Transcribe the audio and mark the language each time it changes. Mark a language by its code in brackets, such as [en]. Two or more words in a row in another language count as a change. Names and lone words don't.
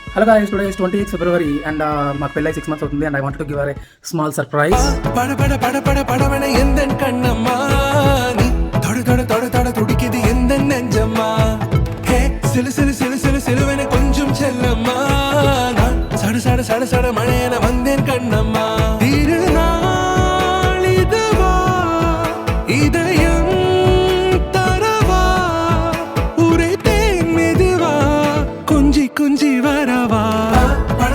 [en] Hello guys, today is 28th February and my pellai 6 months అవుతుంది and I wanted to give her a small surprise. [ta] பட பட பட பட படவென எந்தன் கண்ணம்மா நீ தொட தொட தொட தொட துடிக்குது எந்தன் நெஞ்சம்மா ஹே சிலு சிலு சிலு சிலு சிலுவன கொஞ்சம் செல்லம்மா நான் சட சட சட சட மழையன வந்தேன் கண்ணம்மா திருநாள் இதுவா இதயம் தரவா உரைத்தேன் மெதுவா கொஞ்சி கொஞ்சி வரவா